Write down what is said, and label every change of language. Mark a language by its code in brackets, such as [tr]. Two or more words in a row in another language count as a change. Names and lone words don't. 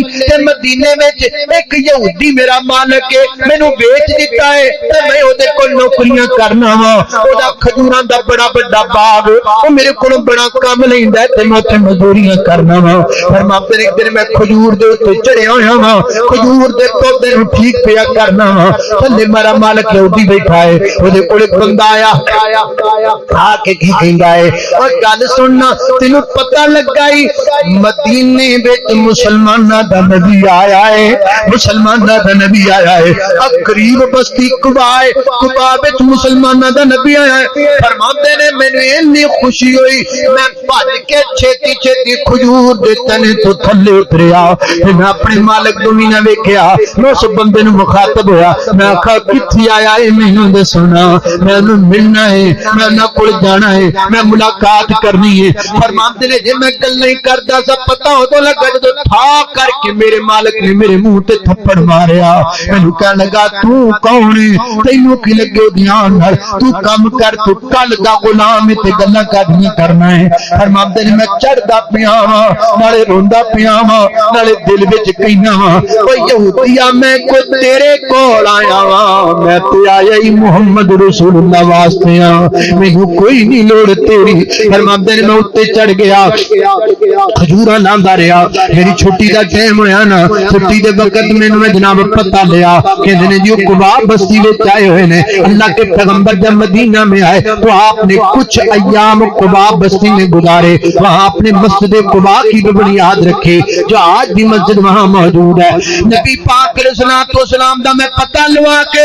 [pa] تے مدینے وچ ایک یہودی میرا مالک ہے مینوں بیچ دتا ہے تے میں اودے کول نوکریاں کرنا وا اودا کھجوراں دا بڑا بڑا باغ او میرے کول بڑا کام لیندا تے میں تے مزدوریاں کرنا وا فرماتے نے ایک دن میں کھجور دے اوتے چڑھیا ہویا وا کھجور دے پودے نوں ٹھیک پیا کرنا وا تھلے میرا مالک یہودی بیٹھا ہے اودے کول بندہ آیا آ کے کی کہندا ہے او گل سننا تینوں پتہ لگائی مدینے وچ مسلماناں دا نبی آیا ہے مسلماناں دا نبی آیا ہے قریب بستی قباء ہے قباء وچ مسلماناں دا نبی آیا ہے فرماندے نے مینوں اتنی خوشی ہوئی میں بھج کے چھتی چھتی کھجور دے تنے تو تھلے اتریا میں اپنے مالک نوں نہ ویکھیا میں اس بندے نوں مخاطب ہویا میں آکھا کتھے آیا ہے مینوں دسنا میں انہوں ملنا ہے میں انہاں کول جانا ہے میں ملاقات کرنی ہے فرماندے نے جے میں گل نہیں کردا سا پتہ ہو تو لگا جدوں تھا کر کے میرے مالک نے میرے منہ تے تھپڑ ماریا مینوں کہن لگا تو کون ہے تینوں کی لگے دھیان نال تو کم کر تو کل دا غلام تے گلاں کادیاں کرنا ہے فرماندے نے میں چڑھدا پیا وا نالے روندا پیا وا نالے دل وچ کہنا وا او یہودیا میں کو تیرے کول آیا وا میں تے آیا ہی محمد رسول اللہ واسطے مینوں کوئی نہیں لوڑ تیری فرماندے نے میں اوتے چڑھ گیا کھجوراں لاندا رہیا میری چھٹی دا ٹائم ہویا نا چھٹی دے وقت مینوں میں جناب پتہ لیا کہندے نے جی قباء بستی وچ آئے ہوئے نے [ur] اللہ کے پیغمبر جب مدینہ میں آئے تو آپ نے کچھ ایام قباء بستی میں گزارے وہاں اپنے مسجد قباء کی بھی بنیاد رکھی جو آج بھی مسجد وہاں موجود [pa] ہے نبی پاک [ar] علیہ السلام [pa] دا میں پتہ لوا